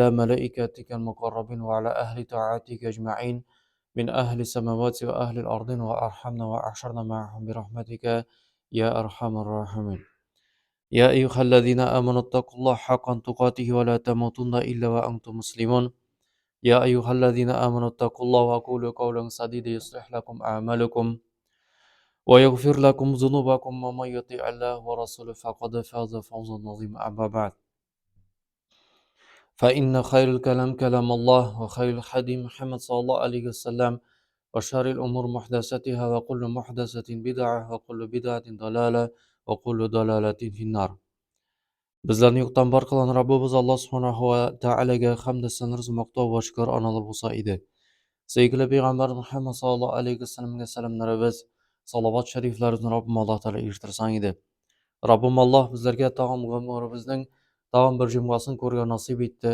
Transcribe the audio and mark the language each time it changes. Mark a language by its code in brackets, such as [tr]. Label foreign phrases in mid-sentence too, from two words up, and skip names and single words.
[ar] ملائكتك المقربين وعلى أهل طاعتك أجمعين من أهل السماوات وأهل الأرض وأرحمنا وأحشرنا معهم برحمتك يا أرحم الراحمين يا أيها الذين آمنوا اتقوا الله حق تقاته ولا تموتن إلا وأنتم مسلمون يا أيها الذين آمنوا اتقوا الله وقولوا قولا سديدا يصلح لكم أعمالكم ويغفر لكم ذنوبكم ومن يطع الله ورسوله فقد فاز فوزا عظيما أما بعد فإن خير الكلام كلام الله وخير الحديث محمد صلى الله عليه وسلم وشر الأمور محدثاتها وكل محدثة بدعة وكل بدعة ضلالة وكل ضلالة في النار. [uz] Bizlarni yo'qdan bor qilgan Rabbimiz Alloh [ar] سبحانه وتعالى [uz] hamd sanir maqtov va shukr anolar bo'lsa edi. Sevgili payg'ambar Muhammad [ar] صلى الله عليه وسلم [uz] salomlarimiz, salovat shariflarimizni Rabbim [ar] الله تعالى [uz] eshittirsan edi. Rabbim Alloh bizlarga tag'in umrimizning tag'in bir jumlasini ko'rgan nasib etdi.